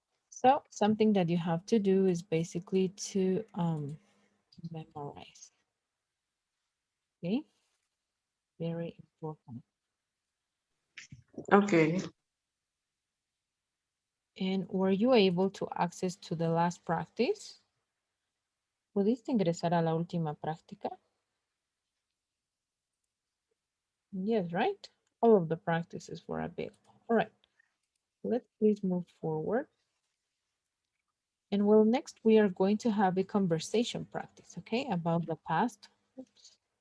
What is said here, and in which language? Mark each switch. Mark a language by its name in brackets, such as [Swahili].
[English] So something that you have to do is basically to memorize. Okay, very important. Okay. And were you able to access to the last practice? [Spanish] ¿Pudiste ingresar a la última práctica? [English] Yes, right? All of the practices were available. All right, let's please move forward. And well, next we are going to have a conversation practice, okay, about the past. Oops.